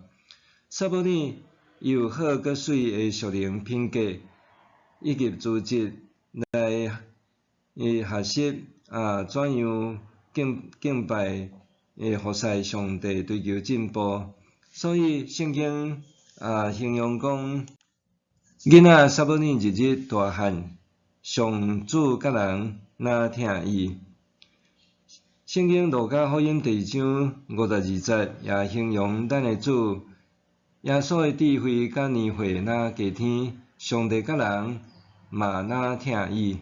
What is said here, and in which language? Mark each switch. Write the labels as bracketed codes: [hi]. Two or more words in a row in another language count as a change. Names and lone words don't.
[nan] 撒母耳有好阁水的属灵品格，以及资质来学习怎样敬拜。服侍上帝，追求进步，所以圣经形容讲，囡仔撒母耳日日大汉，上主甲人哪听伊。圣经路加福音第2章52节也形容咱的主耶稣的智慧甲年岁哪加天，上帝甲人嘛哪听伊。